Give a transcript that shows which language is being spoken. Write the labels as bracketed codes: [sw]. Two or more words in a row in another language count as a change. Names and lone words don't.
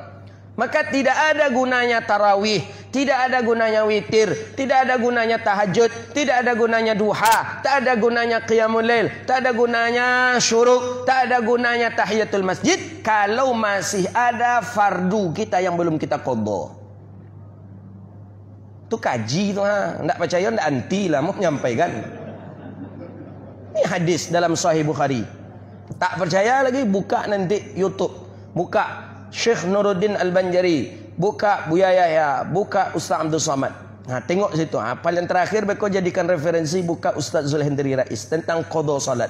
[id] Maka tidak ada gunanya tarawih, tidak ada gunanya witir, tidak ada gunanya tahajud, tidak ada gunanya duha, tak ada gunanya qiyamul lail, tak ada gunanya syuruk, tak ada gunanya tahiyatul masjid kalau masih ada fardu kita yang belum kita qada. [min] Tu kaji tu ha, ndak percaya ndak anti lah mau menyampaikan. [id] Ini hadis dalam Sahih Bukhari. Tak percaya lagi buka nanti YouTube, buka Syekh Nuruddin Al-Banjari, buka Buya Yahya, buka Ustaz Abdul Somad. Nah, tengok situ. Paling terakhir mereka jadikan referensi buka Ustaz Zulhendri Rais tentang qada salat.